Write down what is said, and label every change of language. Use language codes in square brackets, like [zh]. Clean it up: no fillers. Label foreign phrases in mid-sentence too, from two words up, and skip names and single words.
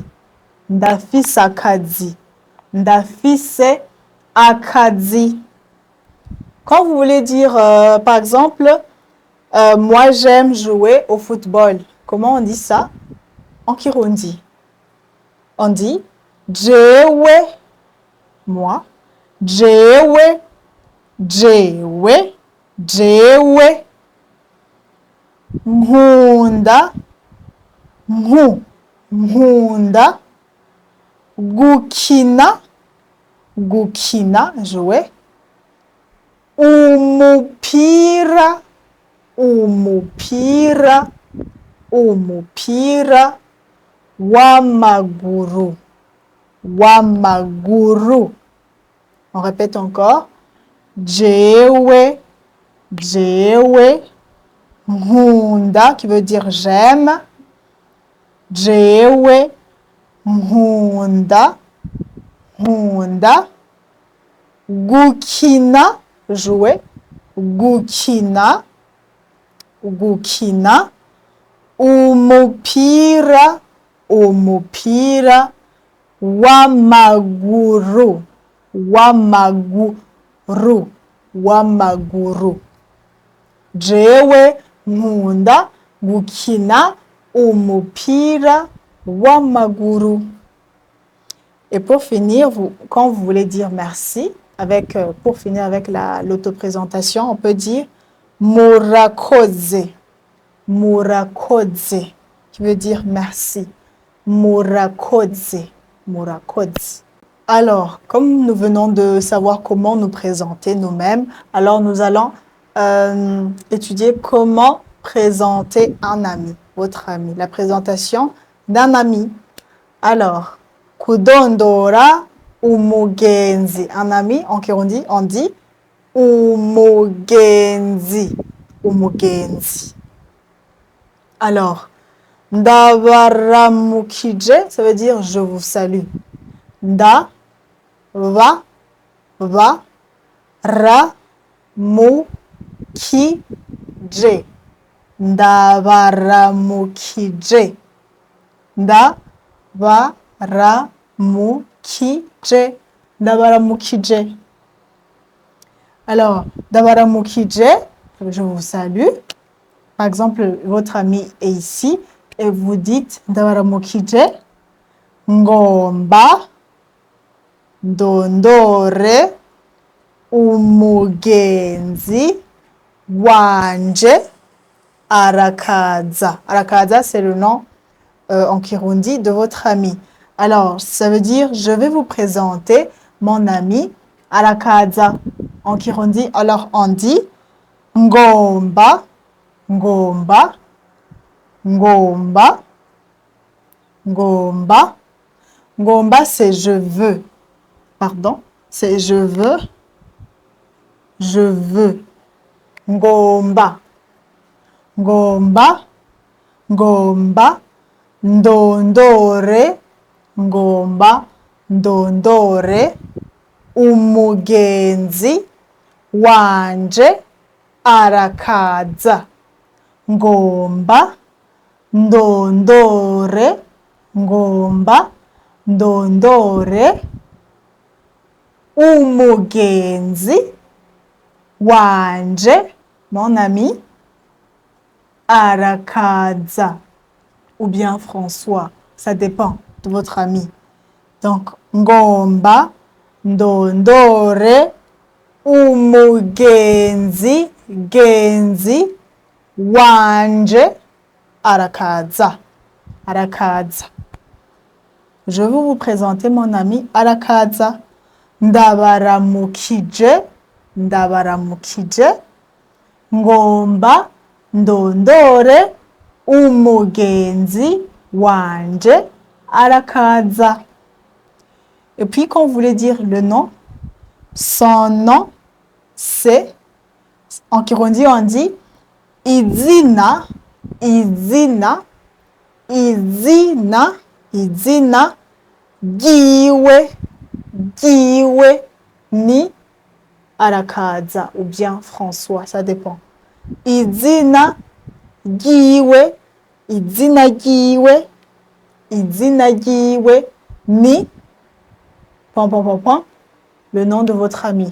[rn] Ndafise akazi. Ndafise akazi. [fr] Quand vous voulez dire, par exemple, moi j'aime jouer au football. Comment on dit ça en Kirundi? On dit [rn] jewe, moi, jewe, jewe, jewe, nkunda, nkunda, gukina, gukina, jouer, umupira, umupira, umupira w'amaguru, w'amaguru. [fr] On répète encore. [rn] Jewe, jewe, nkunda [fr] qui veut dire j'aime. [rn] Jewe nkunda, nkunda. Gukina, jouer. Gukina, gukina. Umupira, umupira. Wamaguru, wamaguru, wamaguru. Jewe nkunda gukina umupira wamaguru. [fr] Et pour finir, quand vous voulez dire merci, pour finir avec l'autoprésentation, on peut dire [rn] murakoze, murakoze, [fr] qui veut dire merci. [rn] Murakoze, murakoze. [fr] Alors, comme nous venons de savoir comment nous présenter nous-mêmes, alors nous allons étudier comment présenter un ami, votre ami, la présentation d'un ami. Alors, [rn] kudondora umugenzi, [fr] un ami, on dit [rn] umugenzi, umugenzi. [fr] Alors, ndabaramukije, ça veut dire je vous salue. [rn] Nda, va, ra, mu, ki, je. Ndabaramukije. Ndabaramukije. Ndabaramukije. [fr] Alors, ndabaramukije, je vous salue. Par exemple, votre ami est ici et vous dites ndabaramukije. [rn] Ngomba ndondore umugenzi wanje arakaza. Arakaza, [fr] c'est le nom en Kirundi de votre ami. Alors, ça veut dire, je vais vous présenter mon ami arakaza. En Kirundi, alors on dit [rn] ngomba, ngomba, ngomba, ngomba. Ngomba, [fr] c'est je veux. Pardon, c'est je veux. Je veux. [rn] Ngomba. Ngomba. Ngomba. Ndondore. Ngomba. Ndondore. Umugenzi wanje arakaza. Ngomba. Ndondore. Ngomba. Ndondore umugenzi wanje, [fr] mon ami, arakaza, ou bien François, ça dépend de votre ami. Donc, [rn] ngomba, ndondore, umugenzi, genzi, wanje, arakaza, arakaza. [fr] Je vais vous présenter mon ami arakaza. [rn] Ndabaramukije, ndabaramukije. Ngomba, ndondore, umugenzi, wanje, arakaza. [fr] Et puis, quand vous voulez dire le nom, son nom, c'est, en Kirundi, on dit [rn] izina, izina, izina, izina, giwe, giwe, ni arakaza, [fr] ou bien François, ça dépend. [rn] Izina, giwe, izina, giwe, izina, giwe, ni, [fr] point, point, point, point, le nom de votre ami.